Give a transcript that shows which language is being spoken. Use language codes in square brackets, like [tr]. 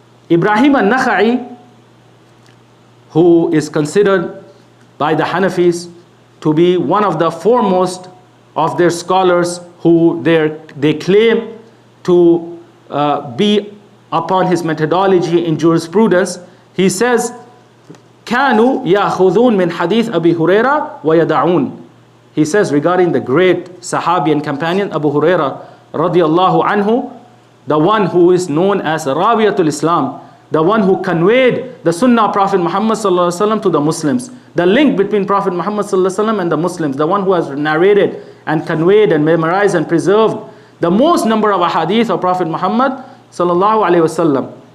[en] Ibrahim al-Nakha'i, who is considered by the Hanafis to be one of the foremost of their scholars who they claim to be upon his methodology in jurisprudence. He says, [ar] كانوا يأخذون من حديث أبي هريرة ويدعون. [en] He says regarding the great Sahabi and companion Abu Huraira radiallahu anhu, the one who is known as Rawiyatul Islam, the one who conveyed the Sunnah of Prophet Muhammad sallallahu alaihi wasallam to the Muslims, the link between Prophet Muhammad sallallahu alaihi wasallam and the Muslims, the one who has narrated and conveyed and memorized and preserved the most number of ahadith of Prophet Muhammad sallallahu alaihi wasallam.